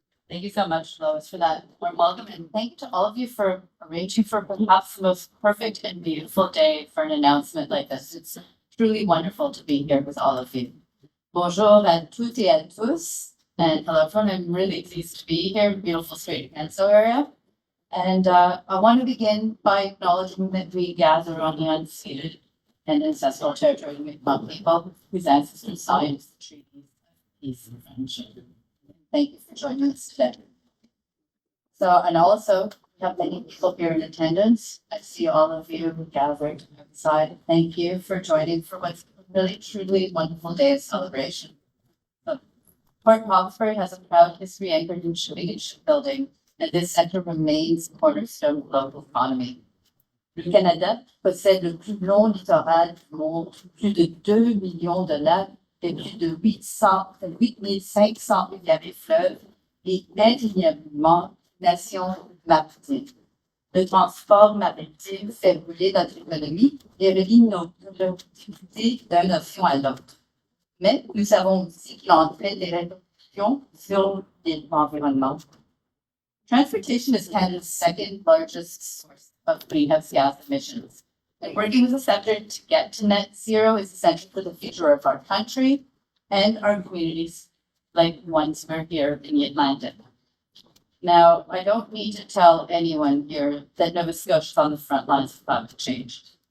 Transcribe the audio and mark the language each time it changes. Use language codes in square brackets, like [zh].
[en] Thank you so much, Lois, for that warm welcome, and thank you to all of you for arranging for perhaps the most perfect and beautiful day for an announcement like this. It's truly wonderful to be here with all of you. [fr] Bonjour à toutes et à tous, [en] and hello everyone. I'm really pleased to be here in beautiful Strait Peninsula area. And I want to begin by acknowledging that we gather on the unceded and ancestral territory of Mi'kmaq people whose ancestors signed the treaties of peace and friendship. Thank you for joining us today. So, and also, we have many people here in attendance. I see all of you gathered outside. Thank you for joining for what's really, truly wonderful day of celebration. So, Port Hawkesbury has a proud history anchored in shipping and shipbuilding, and this sector remains a cornerstone of the local economy. [fr] Le Canada possède le plus long littoral du monde, plus de 2 millions de lacs, et plus de 8500 milles fleuves et indéniablement nation maritime. Le transport maritime fait rouler notre économie et relie nos productivités d'un océan à l'autre. Mais nous savons aussi qu'il entraîne des répercussions sur l'environnement. [en] Transportation is Canada's second largest source of greenhouse gas emissions. And working as a sector to get to net zero is essential for the future of our country and our communities like the ones we're here in the Atlantic. Now, I don't need to tell anyone here that Nova Scotia is on the front lines of climate change.